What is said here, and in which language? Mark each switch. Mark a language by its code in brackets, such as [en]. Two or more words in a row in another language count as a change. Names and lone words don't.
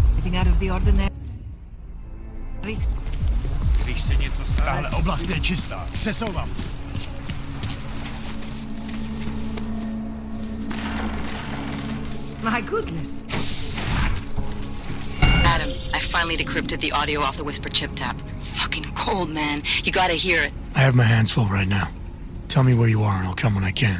[en] Nothing out of the ordinary. [cs] Když se něco stane... Tahle oblast je čistá. Přesouvám. [en] My goodness. Adam, I finally decrypted the audio off the Whisper chip tap. Fucking cold, man. You gotta hear it. I have my hands full right now. Tell me where you are and I'll come when I can.